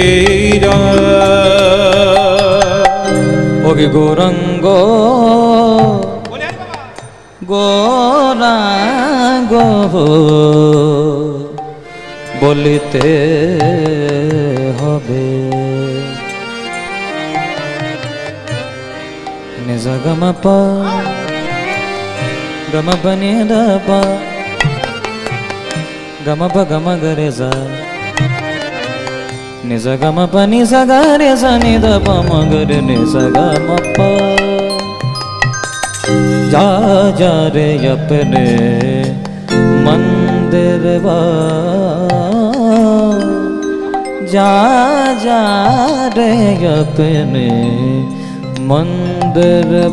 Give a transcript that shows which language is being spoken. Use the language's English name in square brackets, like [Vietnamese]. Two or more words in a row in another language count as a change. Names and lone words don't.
[Bangla] ওকে গৌরাঙ্গ গৌরাঙ্গ বলিতে হবে। নিজ গম প গম পনি দ প গম প গম গরে যা নিজ গম পনি স গরে স নি দ প ম গরে নি স গম প [Hindi] जा जा रे अपने मंदिर जा जा रे अपने मंदिर